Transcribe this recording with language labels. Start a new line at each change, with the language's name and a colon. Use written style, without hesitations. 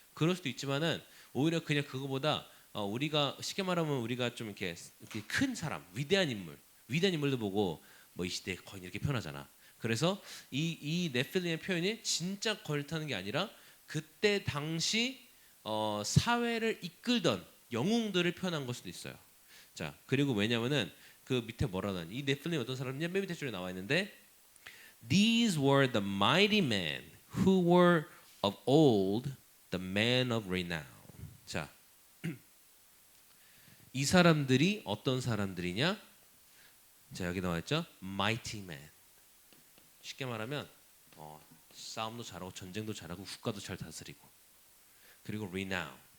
Korean: 그럴 수도 있지만은 오히려 그냥 그거보다 우리가 쉽게 말하면 우리가 좀 이렇게 큰 사람, 위대한 인물도 보고 뭐 이 시대의 거인 이렇게 표현하잖아. 그래서 이 네필림의 표현이 진짜 거인타는 게 아니라 그때 당시 사회를 이끌던 영웅들을 표현한 걸 수도 있어요. 자, 그리고 왜냐면은 그 밑에 뭐라고 하니? 이 네필림 어떤 사람이냐? 맨 밑에 줄에 나와 있는데
English: These were the mighty men who were of old, the men of renown.
Korean: 자, 이 사람들이 어떤 사람들이냐? 자, 여기 나와 있죠?
English: Mighty men.
Korean: 쉽게 말하면 싸움도 잘하고 전쟁도 잘하고 국가도 잘 다스리고 그리고 renown.